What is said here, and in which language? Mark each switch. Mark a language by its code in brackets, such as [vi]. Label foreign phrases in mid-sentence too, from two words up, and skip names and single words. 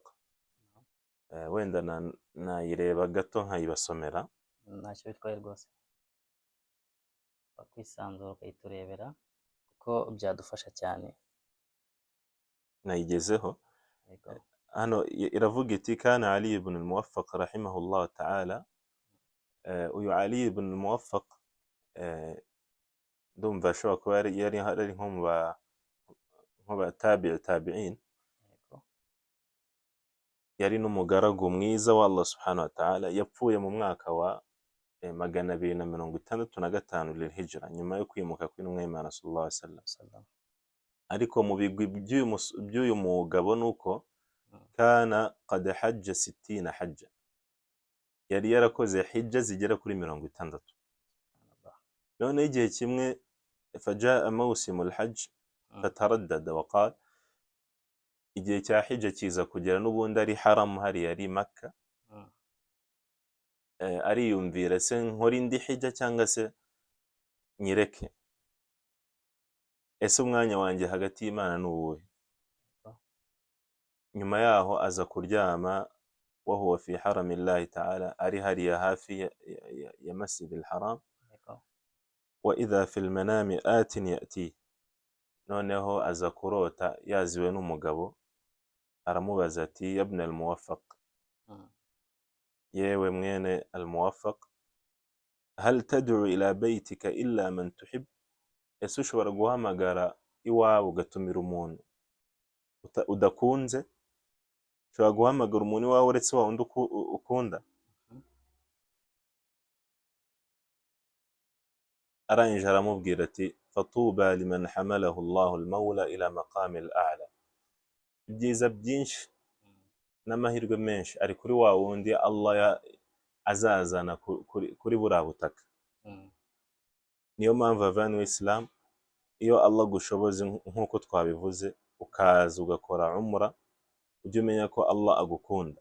[rw] Wenda nayireba gato nkayibasomera. Ntacyo bitwaye rwose, bakwisanzura ukayiturebera kuko byadufasha cyane. Nayigezeho hano, iravuga iti [ar] كان علي بن الموفق رحمه الله تعالى. [rw] Uyu Ali ibn Muwaffaq ndumva ashobora kuba yari nko mu ba tabi'in, yari n'umugaragu mwiza wa Allah [ar] سبحانه وتعالى. [rw] Yapfuye mu mwaka wa 265 [ar] للهجرة, [rw] nyuma yo kwimuka kw'intumwa y'Imana [ar] صلى الله عليه وسلم. [rw] Ariko mu bigwi by'uyu mugabo nuko [ar] كان قد حج 60 حجة, [rw] yari yarakoze hijja zigera kuri 60. none igihe kimwe [ar] فجاء موسم الحج فتردد وقال, [rw] igihe cya hijja kiza kugera n'ubundi ari haram, hari yari Makka. Ariyumvira se nkora indi hijja cyangwa se nyireke, ese umwanya wanjye hagati y'Imana n'uwuhe? Nyuma yaho aza kuryama [ar] وهو في حرم الله تعالى, [rw] ari hariya hafi ya Masjidil Haram. [ar] وإذا في المنام آت يأتي, [rw] noneho aza kurota yaziwe n'umugabo aramubaza ati [ar] يا ابن الموفق, [rw] yewe mwene al muwaffaq, [ar] هل تدعو إلى بيتك إلا من تحب, [rw] ese ushobora guhamagara iwawe ugatumira umuntu udakunze, ushobora guhamagara umuntu iwawe uretse wa wundi ukunda? arangije aramubwira ati [ar] فطوبى لمن حمله الله المولى إلى المقام الأعلى, [rw] ibyiza byinshi n'amahirwe menshi ari kuri wa wundi Allah azazana kuri buriya butaka. Niyo mpamvu avanywe Islam, iyo Allah gushoboze nk'uko twabivuze ukaza ugakora umra, ujye umenya ko Allah agukunda.